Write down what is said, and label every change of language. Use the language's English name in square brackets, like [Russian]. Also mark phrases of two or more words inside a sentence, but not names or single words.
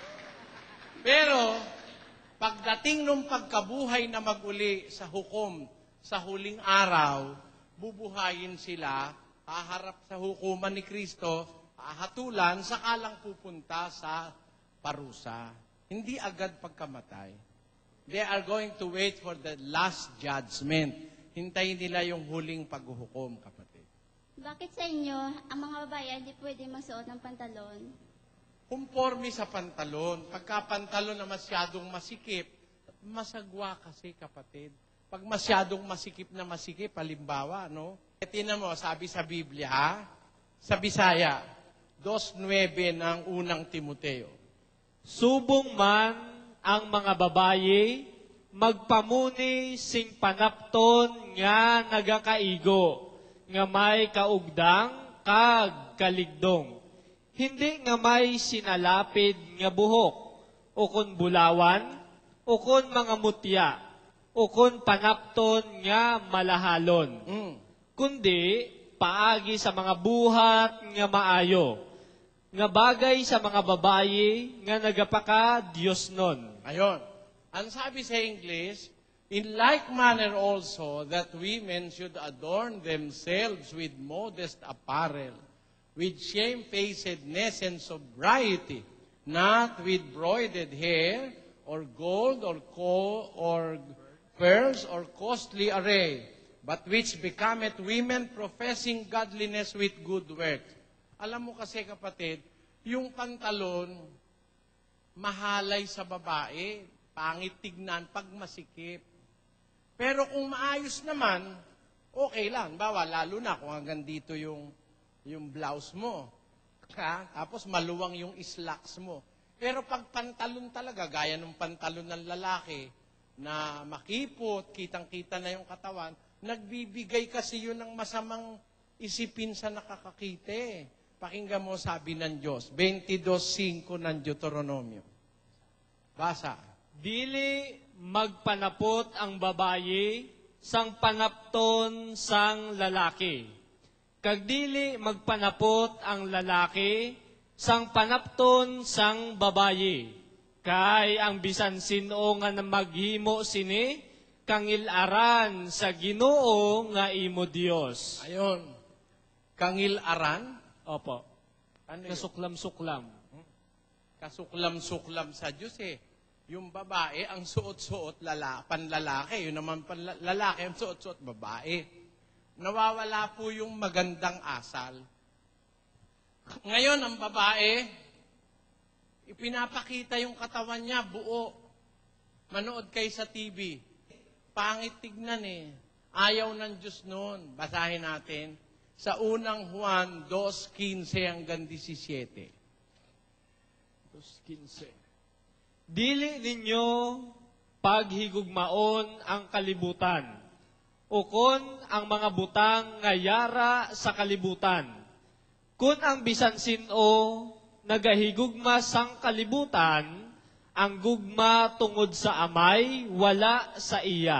[Filipino] Pero, pagdating nung pagkabuhay na maguli sa hukom, sa huling araw, bubuhayin sila, haharap sa hukuman ni Kristo, hatulan, saka lang pupunta sa parusa. Hindi agad pagkamatay. [English] They are going to wait for the last judgment. [Filipino] Hintayin nila yung huling paghuhukom, kapatid. Bakit sa inyo, ang mga babae hindi pwede magsuot ng pantalon? Conforme sa pantalon. Pagka pantalon na masyadong masikip, masagwa kasi, kapatid. Pag masyadong masikip, halimbawa, no? Tingnan mo, sabi sa Biblia, sa Bisaya, 2:9 ng unang Timoteo. [Hiligaynon] Subong man ang mga babaye, magpamuni sing panapton nga nagakaigo, nga may kaugdang kag kaligdong. Hindi nga may sinalapid nga buhok, ukon bulawan, ukon mga mutya, ukon panapton nga malahalon. Kundi paagi sa mga buhat nga maayo, nga bagay sa mga babaye nga nagapaka Diyos nun. [Filipino] Ayon. Ang sabi sa English, [English] in like manner also that women should adorn themselves with modest apparel, with shamefacedness and sobriety, not with broided hair, or gold, or pearls, or costly array, but which becometh women professing godliness with good works. [Filipino] Alam mo kasi, kapatid, yung pantalon, mahalay sa babae, pangit tignan pag masikip. Pero kung maayos naman, okay lang. Bawa, lalo na kung hanggang dito yung blouse mo. Tapos maluwang yung slacks mo. Pero pag pantalon talaga, gaya ng pantalon ng lalaki, na makipot, kitang-kita na yung katawan, nagbibigay kasi yun ng masamang isipin sa nakakakita. Pakinggan mo, sabi ng Diyos, 22:5 ng Deuteronomio. Basa. [Hiligaynon] Dili magpanapot ang babaye sang panapton sang lalaki. Kag dili magpanapot ang lalaki sang panapton sang babaye. Kay ang bisan sino nga maghimo sini, kangilaran sa Ginoo nga imo Dios. [Filipino] Ayon. Kangilaran? Opo. Ano yun? Kasuklam-suklam. Kasuklam-suklam sa Diyos eh. Yung babae, ang suot-suot panlalaki. Yun naman lalaki, ang suot-suot babae. Nawawala po yung magandang asal. Ngayon, ang babae, ipinapakita yung katawan niya, buo. Manood kayo sa TV. Pangit tignan eh. Ayaw ng Diyos noon. Basahin natin. Sa unang Juan 2:15 hanggang 17. 2:15. [Hiligaynon] Dili ninyo paghigugmaon ang kalibutan, ukon ang mga butang nga yara sa kalibutan. Kun ang bisan sino nagahigugma sang kalibutan, ang gugma tungod sa amay, wala sa iya.